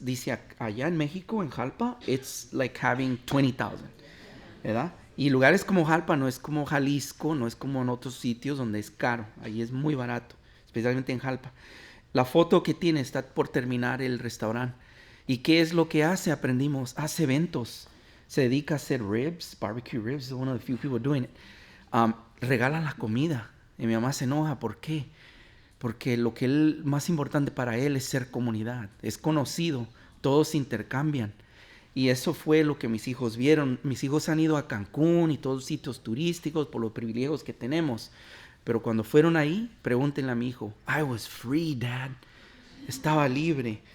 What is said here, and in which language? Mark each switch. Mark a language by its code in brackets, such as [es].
[es] Dice allá en México, en Jalpa, [en] it's like having 20,000, [es] ¿verdad? Y lugares como Jalpa no es como Jalisco, no es como en otros sitios donde es caro. Ahí es muy barato, especialmente en Jalpa. La foto que tiene está por terminar el restaurante. ¿Y qué es lo que hace? Aprendimos. Hace eventos. Se dedica a hacer [en] ribs, barbecue ribs. Is one of the few people doing it. [es] Regala la comida. Y mi mamá se enoja. ¿Por qué? Porque lo que más importante para él es ser comunidad. Es conocido. Todos se intercambian. Y eso fue lo que mis hijos vieron. Mis hijos han ido a Cancún y todos los sitios turísticos por los privilegios que tenemos. Pero cuando fueron ahí, pregúntenle a mi hijo. [en] I was free, Dad. [es] Estaba libre.